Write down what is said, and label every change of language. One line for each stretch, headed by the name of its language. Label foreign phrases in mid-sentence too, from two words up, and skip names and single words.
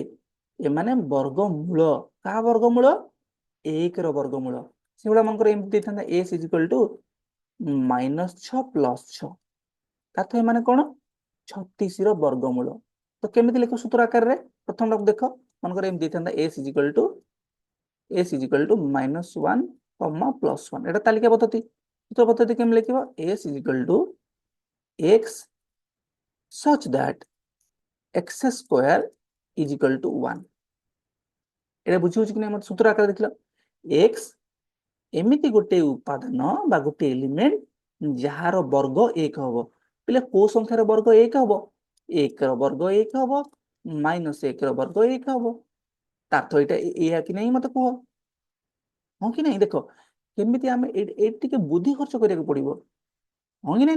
Odia: ଏମାନେ ବର୍ଗମୂଳ। କାହା ବର୍ଗମୂଳ? 1 ର ବର୍ଗମୂଳ। ସେଗୁଡା ମନେକର ଏମିତି ଦେଇଥାନ୍ତା s = -6 + 6। ତାର ଏମାନେ କଣ? 36 ର ବର୍ଗମୂଳ। ତ କେମିତି ଲେଖ ସୂତ୍ର ଆକାରରେ? ପ୍ରଥମ ଦେଖ, ମନେକର ଏମିତି ଦେଇଥାନ୍ତା s = -1, +1। ଏଟା ତାଲିକା ପଦ୍ଧତି। ସୂତ୍ର ପଦ୍ଧତି କେମନ ଲିଖିବ? s = x
English: such that
Odia: x² = 1। ଏଟା ବୁଝି ହଚ୍ଛେ କି ନା? ସୂତ୍ର ଆକାରେ ଦେଖିଲ x ଏମିତି ଗୋଟେ ଉପାଦାନ ବା ଗୋଟେ ଏଲିମେଣ୍ଟ যাହାର ବର୍ଗ 1 ହବ। ପିଲେ କୋଉ ସଂଖ୍ୟାର ବର୍ଗ 1 ହବ? 1 ର ବର୍ଗ 1 ହବ, -1 ର ବର୍ଗ 1 ହବ। ତାର ତ ଏଇଟା ଏଇଆ କି ନାହିଁ ମତେ କୁହ? ହଁ କି ନାହିଁ? ଦେଖ କେମିତି ଆମେ ଏଇଠି ଟିକେ ବୁଦ୍ଧି ଖର୍ଚ୍ଚ କରିବାକୁ ପଡିବ। ହଁ କି ନାହିଁ?